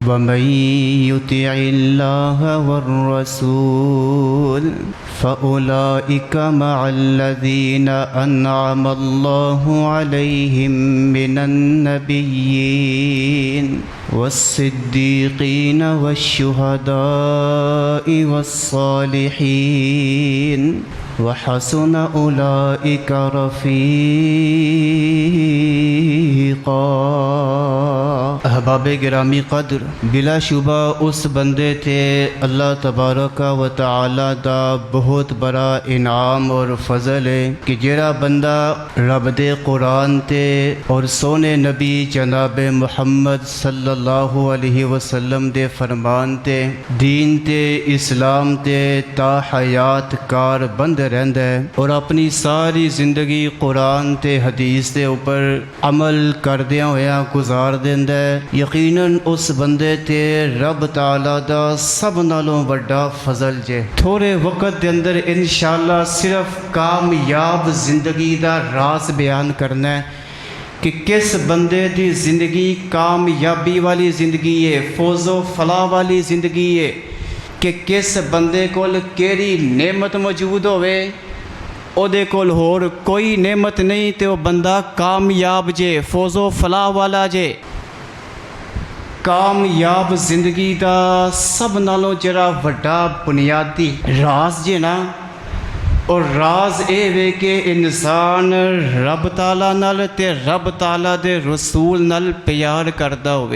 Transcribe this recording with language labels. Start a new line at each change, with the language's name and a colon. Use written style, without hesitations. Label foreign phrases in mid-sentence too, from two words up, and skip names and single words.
Arabic: ومن يطع الله والرسول فأولئك مع الذين أنعم الله عليهم من النبيين والصديقين والشهداء والصالحين وحسن أولئك رفيقا.
Urdu: احباب گرامی قدر,
Punjabi: بلاشبہ اس بندے تھے
Arabic: اللہ تبارک و تعالیٰ
Punjabi: دا بہت بڑا انعام اور فضل ہے کہ جیڑا بندہ رب دے قرآن تے اور سوہنے نبی جناب محمد
Arabic: صلی اللہ علیہ وسلم
Punjabi: دے فرمان تے دین تے اسلام تے تا حیات کاربند رہندا ہے اور اپنی ساری زندگی قرآن تے حدیث کے اوپر عمل کردیاں ہویا گزار دیندا ہے، یقیناً اس بندے تے رب تعالیٰ دا سب نالوں وڈا فضل جے. تھوڑے وقت کے اندر ان شاء اللہ صرف کامیاب زندگی دا راز بیان کرنا ہے کہ کس بندے دی زندگی کامیابی والی زندگی ہے، فوز و فلاح والی زندگی ہے، کہ کس بندے کول کیڑی نعمت موجود ہووے اودے کول ہور کوئی نعمت نہیں تو وہ بندہ کامیاب جے، فوز و فلاح والا جے. کامیاب زندگی کا سب نالوں ذرا وڈا بنیادی راز جے نا، اور راز یہ وے کہ انسان رب تعالیٰ نال تے رب تعالیٰ دے رسول نال پیار کردا ہووے.